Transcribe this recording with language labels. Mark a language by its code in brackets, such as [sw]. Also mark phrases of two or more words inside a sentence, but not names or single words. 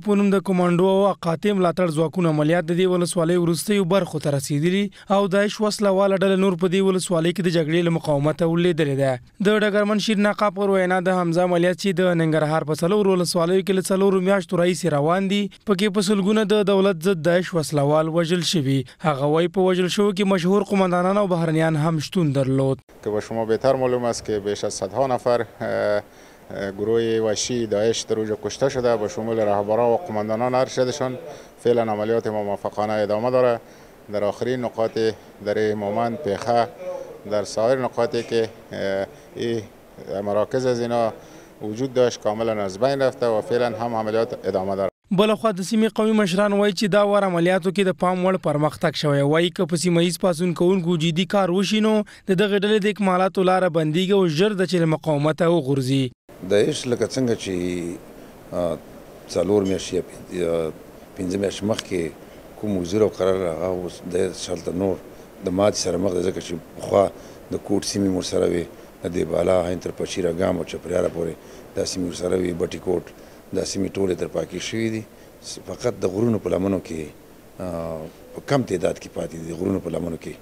[ps] په نوم د کمانډو او قاتل ملاتړ ځواکونو عملیات د دې ولسوالۍ وروستیو برخو ته رسیدلي او داعش وسله واله ډله نور په دې ولسوالۍ کې د جګړې له مقاومت ولیدلې ده د ډګرمن شیر ناقا پر وینا د حمزه عملیات چې د ننګرهار په څلور ولسوالیو کې له څلورو میاشتو راهیسې روان دي پکې په سلګونه د دولت ضد داعش وسله وال وژل شوي هغه وايي په وژل شوو کې مشهور قماندانان او بهرنیان هم شتون درلود [fa] که به شما بهتر معلوم است که بیش از صدها نفر گروه وحشی داعش در اونجا کشته شده به شمول رهبران و قماندانان ارشدشان. فعلا عملیات ما موفقانه ادامه داره. در آخرین نقاط در مومند پیخه در سایر نقاطی که این مراکز از اینا وجود داشت کاملا از بین رفته و فعلا هم عملیات ادامه داره. [ps] بلخوا د سیمې قومي مشران وایي چې دا وار عملیاتو کې د پام وړ پرمختګ شوی وایي که په سیمه ییز پاڅون کوونکو جدي کار وشي نو د دغې ډلې د اکمالاتو لاره بندیږي او ژر د چې مقاومت وغورځي. داعش لکه څنګه چې څلور میاشتې یا پنځه میاشتې مخکې کوم وزیر او قرار هغه اوس د شلته نور د ماتې سره مخ دی ځکه چې پخوا د کوټ سیمې ورسره وې د دې بالا هین تر پچیره ګام او چپریاله پورې دا سیمې ورسره وې بټي کوټ دا سیمې ټولې تر پاکې شوي دي فقط د غرونو په لمنو کې په کم تعداد کې پاتې دي غرونو په لمنو کې.